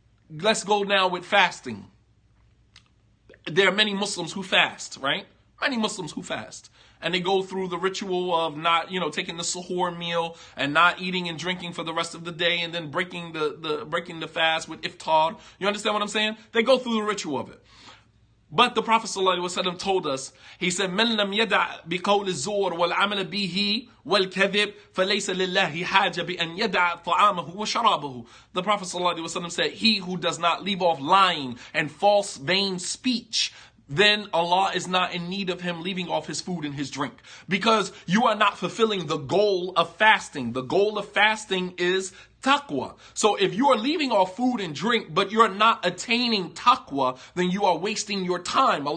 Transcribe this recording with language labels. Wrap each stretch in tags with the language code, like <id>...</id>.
<en>Let's go now with fasting. There are many Muslims who fast, right? Many Muslims who fast. And they go through the ritual of not, taking the suhoor meal and not eating and drinking for the rest of the day, and then breaking the fast with iftar. You understand what I'm saying? They go through the ritual of it. But the Prophet ﷺ told us, he said,</en> <ar>مَنْ لَمْ يَدَعْ بِقَوْلِ الزُّورِ وَالْعَمَلَ بِهِ وَالْكَذِبِ فَلَيْسَ لِلَّهِ حَاجَ بِأَنْ يَدَعْ طَعَامَهُ وَشَرَابَهُ.</ar> <en>The Prophet ﷺ said, he who does not leave off lying and false vain speech, then Allah is not in need of him leaving off his food and his drink, because you are not fulfilling the goal of fasting. The goal of fasting is taqwa. So if you are leaving off food and drink, but you're not attaining taqwa, then you are wasting your time.</en>